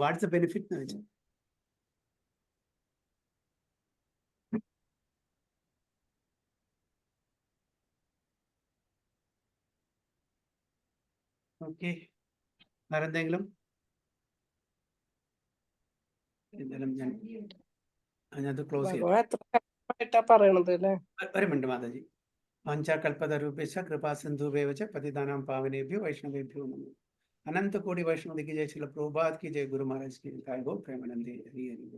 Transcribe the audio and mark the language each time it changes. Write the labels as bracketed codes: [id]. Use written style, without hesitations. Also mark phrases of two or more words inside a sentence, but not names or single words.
[en] what's a benefit [ml] എന്ന് വെച്ചാൽ. ഓക്കെ, വേറെന്തെങ്കിലും? എന്തായാലും ഞാനത് ക്ലോസ് ചെയ്യാം. ഭഗവാൻ എത്ര ആയിട്ടാ പറയണത് അല്ലേ? ഒരു മിനിറ്റ് മാതാജി. [sa] वाञ्छाकल्पतरुभ्यश्च कृपा सिन्धुभ्य एव च पतितानां पावनेभ्यो वैष्णवेभ्यो नमो. [hi] अनंत कोटि वैष्णव की जय, श्रील प्रभुपाद की जय, गुरु महाराज की जय, गो प्रेमानंदे हरि हरि।